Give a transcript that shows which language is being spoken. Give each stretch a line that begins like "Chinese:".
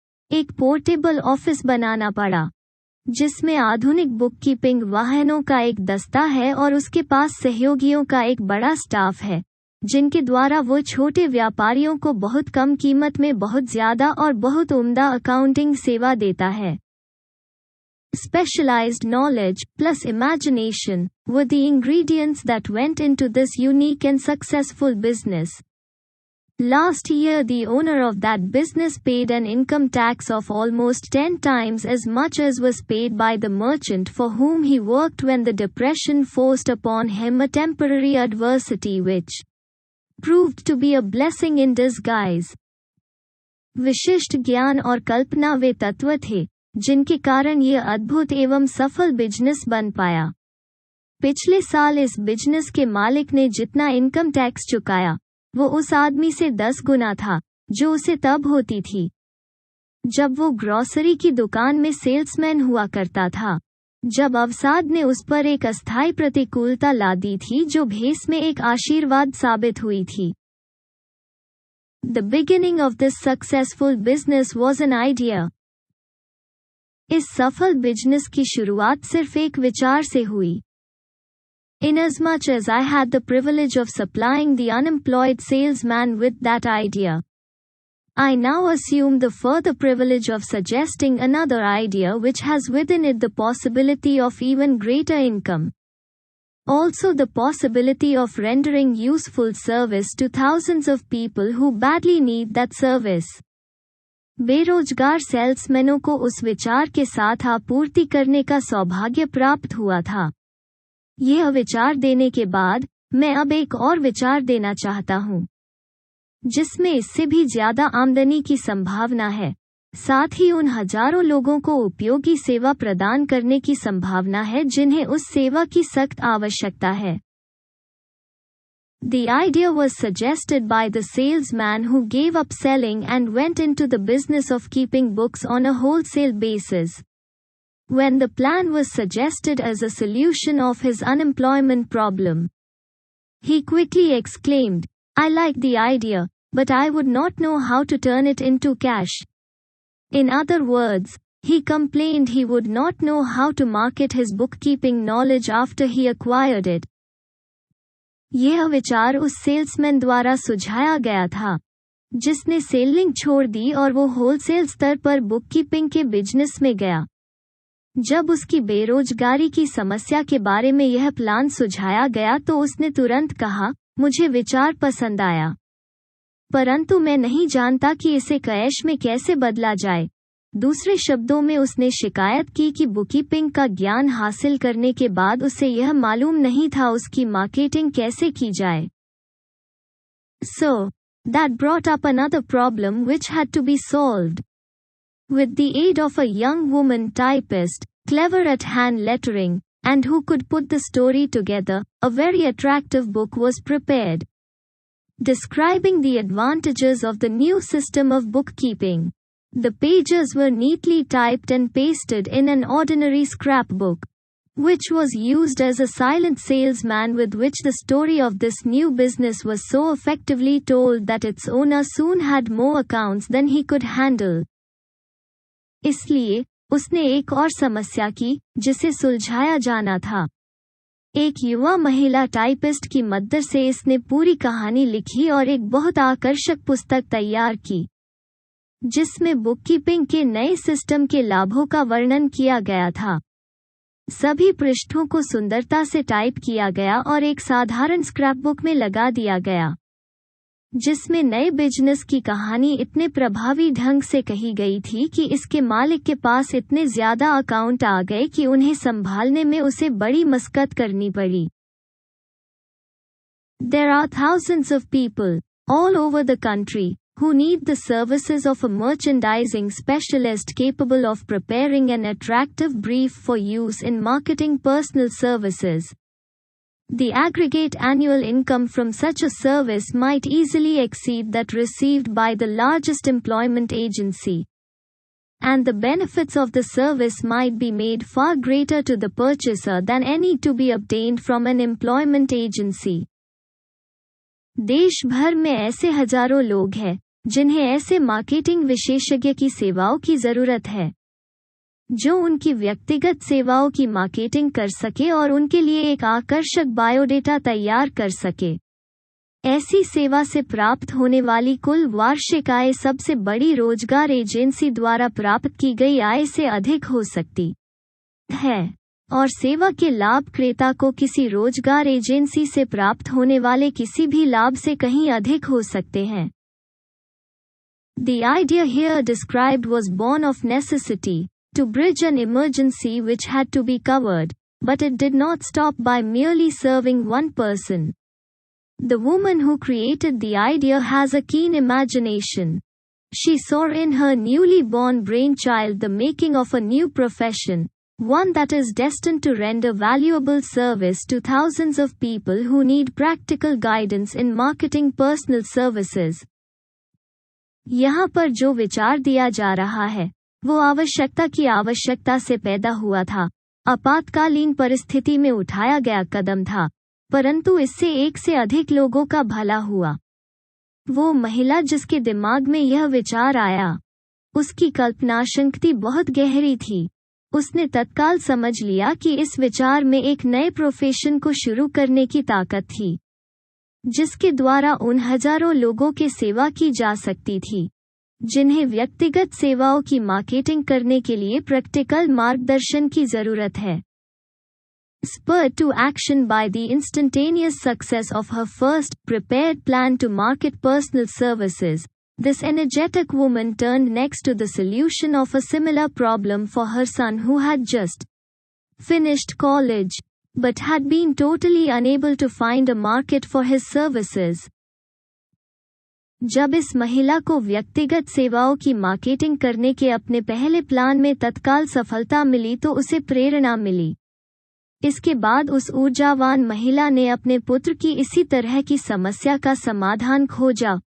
Hindi: एक portable office बनाना पड़ा, जिसमें आधुनिक बुककीपिंग वाहनों का एक दस्ता है और उसके पास सहयोगियों का एक बड़ा स्टाफ है, जिनके द्वारा वो छोटे व्यापारियों को बहुत कम कीमत में बहुत ज्यादा और बहुत उम्दा अकाउंटिंग सेवा देता है.
English: Specialized knowledge plus imagination were the ingredients that went into this unique and successful business. Last year, the owner of that business paid an income tax of almost 10 times as much as was paid by the merchant for whom he worked when the depression forced upon him a temporary adversity which proved to be a blessing in disguise.
Hindi: विशिष्ट ज्ञान और कल्पना वे तत्व थे जिनके कारण ये अद्भुत एवं सफल बिजनेस बन पाया. पिछले साल इस बिजनेस के मालिक ने जितना इनकम टैक्स चुकाया वो उस आदमी से 10 गुना था जो उसे तब होती थी जब वो ग्रोसरी की दुकान में सेल्समैन हुआ करता था, जब अवसाद ने उस पर एक अस्थायी प्रतिकूलता ला दी थी जो भेस में एक आशीर्वाद साबित हुई थी.
English: The beginning of this successful business was an idea.
Hindi: इस सफल बिजनेस की शुरुआत सिर्फ एक विचार से हुई.
English: Inasmuch as I had the privilege of supplying the unemployed salesman with that idea, I now assume the further privilege of suggesting another idea which has within it the possibility of even greater income. Also the possibility of rendering useful service to thousands of people who badly need that service.
Hindi: बेरोजगार सेल्समैनों को उस विचार के साथ आपूर्ति करने का सौभाग्य प्राप्त हुआ था. यह विचार देने के बाद मैं अब एक और विचार देना चाहता हूँ जिसमें इससे भी ज्यादा आमदनी की संभावना है, साथ ही उन हजारों लोगों को उपयोगी सेवा प्रदान करने की संभावना है जिन्हें उस सेवा की सख्त आवश्यकता है.
English: The idea was suggested by the salesman who gave up selling and went into the business of keeping books on a wholesale basis. When the plan was suggested as a solution of his unemployment problem, he quickly exclaimed, "I like the idea, but I would not know how to turn it into cash." In other words, he complained he would not know how to market his bookkeeping knowledge after he acquired it.
Hindi: यह विचार उस salesman द्वारा सुझाया गया था जिसने selling छोड़ दी और वो होलसेल स्तर पर बुककीपिंग के बिजनेस में गया. जब उसकी बेरोजगारी की समस्या के बारे में यह प्लान सुझाया गया तो उसने तुरंत कहा, मुझे विचार पसंद आया, परंतु मैं नहीं जानता कि इसे कैश में कैसे बदला जाए. दूसरे शब्दों में उसने शिकायत की कि बुककीपिंग का ज्ञान हासिल करने के बाद उसे यह मालूम नहीं था उसकी मार्केटिंग कैसे की जाए.
English: So, that brought up another problem which had to be solved. With the aid of a young woman typist, clever at hand lettering, and who could put the story together, a very attractive book was prepared, describing the advantages of the new system of bookkeeping. The pages were neatly typed and pasted in an ordinary scrapbook, which was used as a silent salesman with which the story of this new business was so effectively told that its owner soon had more accounts than he could handle.
Hindi: इसलिए उसने एक और समस्या की जिसे सुलझाया जाना था. एक युवा महिला टाइपिस्ट की मदद से इसने पूरी कहानी लिखी और एक बहुत आकर्षक पुस्तक तैयार की जिसमें बुककीपिंग के नए सिस्टम के लाभों का वर्णन किया गया था. सभी पृष्ठों को सुंदरता से टाइप किया गया और एक साधारण स्क्रैपबुक में लगा दिया गया जिसमें नए बिजनेस की कहानी इतने प्रभावी ढंग से कही गई थी कि इसके मालिक के पास इतने ज्यादा अकाउंट आ गए कि उन्हें संभालने में उसे बड़ी मशक्कत करनी पड़ी.
English: There are thousands of people all over the country who need the services of a merchandising specialist capable of preparing an attractive brief for use in marketing personal services. The aggregate annual income from such a service might easily exceed that received by the largest employment agency, and the benefits of the service might be made far greater to the purchaser than any to be obtained from an employment agency.
Hindi: देश भर में ऐसे हजारों लोग हैं जिन्हें ऐसे marketing विशेषज्ञ की सेवाओं की जरूरत है जो उनकी व्यक्तिगत सेवाओं की मार्केटिंग कर सके और उनके लिए एक आकर्षक बायोडेटा तैयार कर सके। ऐसी सेवा से प्राप्त होने वाली कुल वार्षिक आय सबसे बड़ी रोजगार एजेंसी द्वारा प्राप्त की गई आय से अधिक हो सकती है और सेवा के लाभ क्रेता को किसी रोजगार एजेंसी से प्राप्त होने वाले किसी भी लाभ से कहीं अधिक हो सकते हैं।
English: The idea here described was born of necessity, to bridge an emergency which had to be covered, but it did not stop by merely serving one person. The woman who created the idea has a keen imagination. She saw in her newly born brainchild the making of a new profession, one that is destined to render valuable service to thousands of people who need practical guidance in marketing personal services.
Hindi: यहाँ पर जो विचार दिया जा रहा है वो आवश्यकता की आवश्यकता से पैदा हुआ था, आपातकालीन परिस्थिति में उठाया गया कदम था, परंतु इससे एक से अधिक लोगों का भला हुआ। वो महिला जिसके दिमाग में यह विचार आया, उसकी कल्पनाशक्ति बहुत गहरी थी। उसने तत्काल समझ लिया कि इस विचार में एक नए प्रोफेशन को शुरू करने की ताकत थी, जिसके द्वारा उन हजारों लोगों की सेवा की जा सकती थी जिन्हें व्यक्तिगत सेवाओं की मार्केटिंग करने के लिए प्रैक्टिकल मार्गदर्शन की जरूरत है।
English: Spurred to action by the instantaneous success of her first prepared plan to market personal services, this energetic woman turned next to the solution of a similar problem for her son who had just finished college, but had been totally unable to find a market for his services.
Hindi: जब इस महिला को व्यक्तिगत सेवाओं की marketing करने के अपने पहले प्लान में तत्काल सफलता मिली तो उसे प्रेरणा मिली। इसके बाद उस ऊर्जावान महिला ने अपने पुत्र की इसी तरह की समस्या का समाधान खोजा।